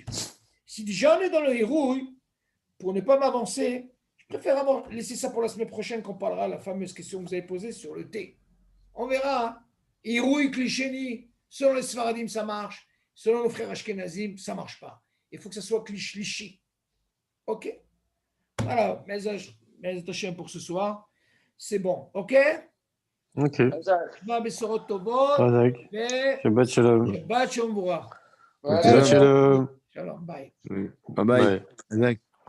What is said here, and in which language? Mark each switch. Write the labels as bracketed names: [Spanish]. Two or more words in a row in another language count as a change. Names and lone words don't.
[French] Si déjà on est dans le Hérouille, pour ne pas m'avancer, je préfère laisser ça pour la semaine prochaine qu'on parlera de la fameuse question que vous avez posée sur le thé. On verra. Hérouille, [Hebrew] כלי שני, [French] selon les Sfaradim, ça marche. Selon nos frères Ashkenazim, ça ne marche pas. Il faut que ça soit [Hebrew] כלי שלישי. [French] Ok? Voilà, [Hebrew] בעזרת השם [French] pour ce soir. C'est bon, ok? Ok. [Hebrew] Shabbat shalom. שבת שלום. שבת שלום. Shalom, [English] bye. Bye bye.